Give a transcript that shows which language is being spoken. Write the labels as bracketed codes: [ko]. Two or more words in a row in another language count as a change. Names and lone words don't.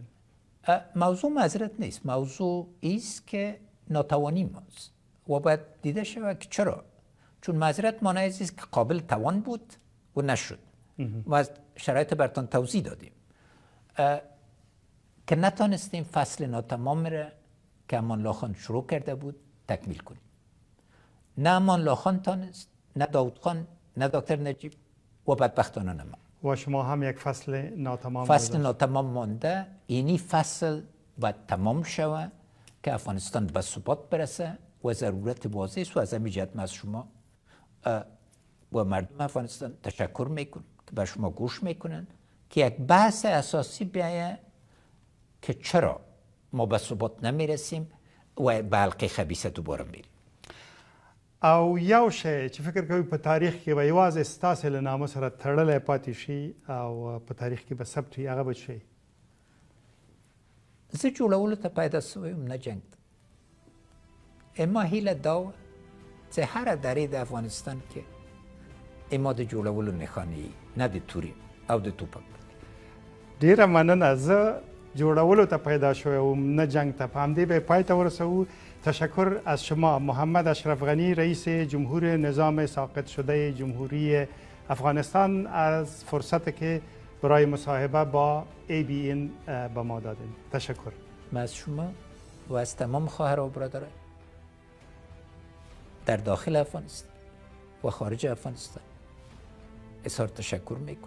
[fa] موضوع معذرت نیست، موضوع ایست که ناتوانی ماست و باید دیده شود که چرا. چون معذرت معنی است که قابل توان بود و نشد و از شرایط برتان توضیح دادیم که نتانستیم فصل ناتمام را که امان الله خان شروع کرده بود تکمیل کنیم. نه امان الله خان تانست، نه داود خان، نه دکتر نجیب و بدبختانه نه ما. و شما هم یک فصل ناتمام فصل ناتمام مانده. اینی فصل باید تمام شود که افغانستان به ثبات برسه و ضرورت واضح است و از همین جهت از شما و مردم افغانستان تشکر میکنم که بر شما گوش میکنن که یک بحث اساسی بیایه که چرا ما به ثبات نمیرسیم و به حلقه خبیثه دوباره میریم. [ps] او یو شی چې فکر کوي په تاریخ کې به یوازې ستاسې له نامه سره تړلی پاتې شي او په تاریخ کې به ثبت وي، هغه به شي؟ زه جوړولو ته پیدا سوی یم، نه جنګ ته. ما هیله دا وه چې هره درې د افغانستان کې ما د جوړولو نښانې وي، نه د تورې او د توپک. ډیره مننه. زه جوړولو ته پیدا شوی وم، نه جنگ ته. په همدې به پای ته ورسوو. [fa] تشکر از شما محمد اشرف غنی، رئیس جمهور نظام ساقط شده جمهوری افغانستان، از فرصت که برای مصاحبه با ABN به ما دادین. تشکر. من از شما و از تمام خواهر و برادران در داخل افغانستان و خارج افغانستان اظهار تشکر میکنم.